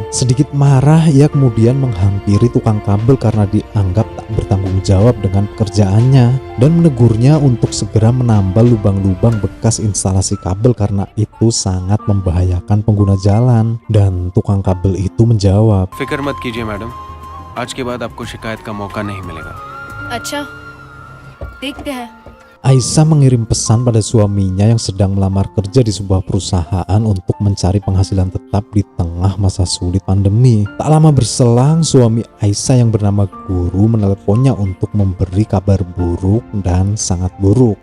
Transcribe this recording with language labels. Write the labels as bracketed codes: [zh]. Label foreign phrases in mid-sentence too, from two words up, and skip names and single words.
[id] Sedikit marah, ia kemudian menghampiri tukang kabel karena dianggap tak bertanggung jawab dengan pekerjaannya dan menegurnya untuk segera menambal lubang-lubang bekas instalasi kabel karena itu sangat membahayakan pengguna jalan. Dan tukang kabel itu menjawab, [hi] "फिक्र मत कीजिए मैडम, आज के बाद आपको शिकायत का मौका नहीं मिलेगा." अच्छा, देखते हैं। [id] Aisyah mengirim pesan pada suaminya yang sedang melamar kerja di sebuah perusahaan untuk mencari penghasilan tetap di tengah masa sulit pandemi. Tak lama berselang, suami Aisyah yang bernama Guru menelponnya untuk memberi kabar buruk dan sangat buruk.